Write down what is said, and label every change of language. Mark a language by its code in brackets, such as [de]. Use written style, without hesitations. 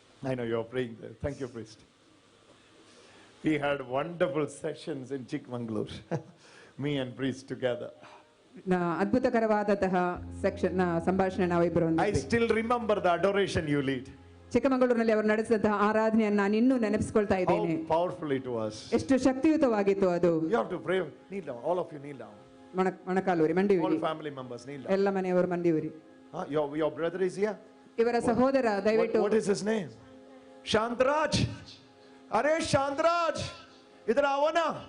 [en] I know you're praying there. Thank you, priest. We had wonderful sessions in Chikmagalur. Me and priest together. [kn] ಅದ್ಭುತಕರವಾದಂತಹ ಸಂಭಾಷಣೆ ನಾವಿಬ್ಬರು. [en] I still remember the adoration you lead. [kn] ಚಿಕ್ಕಮಗಳೂರಿನಲ್ಲಿ ಅವರು ನಡೆಸಿದಂತಹ ಆರಾಧನೆಯನ್ನು ನಾನು ಇನ್ನೂ ನೆನಪಿಸಿಕೊಳ್ತಾ ಇದ್ದೇನೆ. [en] How powerful it was. [kn] ಎಷ್ಟು ಶಕ್ತಿಯುತವಾಗಿತ್ತು ಅದು. [en] You have to pray. Kneel down. All of you kneel down. [kn] ಮೊಣಕಾಲೂರಿ [en] All [kn] ಮಂಡಿಯೂರಿ [en] family members. Kneel down. [kn] ಎಲ್ಲ ಮನೆಯವರು ಮಂಡಿಯೂರಿ. [en] Huh? Your brother is here? [kn] ಇವರ ಸಹೋದರ ದಯವಿಟ್ಟು [en] What is his name? Shantraj. Are Shantraj. [hi] Idhar aao na.